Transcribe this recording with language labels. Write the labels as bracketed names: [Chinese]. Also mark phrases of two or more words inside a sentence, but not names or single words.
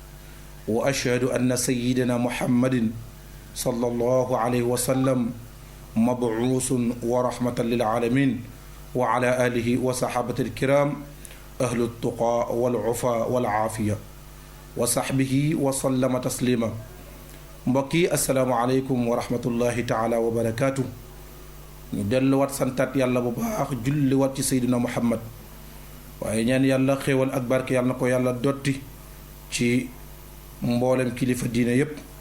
[Arabic] وأشهد أن سيدنا محمد صلى الله عليه وسلم مبعوث ورحمة للعالمين وعلى آله وصحابة الكرام أهل التقى والعفا والعافية وصحبه وسلم تسليما mbokki السلام عليكم ورحمة الله تعالى وبركاته [Wolof] ñu delluwaat santaat yàlla bu baax julliwaat ci seydina muhammad waaye ñaan yàlla xéewal ak barke yàlla na ko yàlla dotti ci mboolem kilifa diine yépp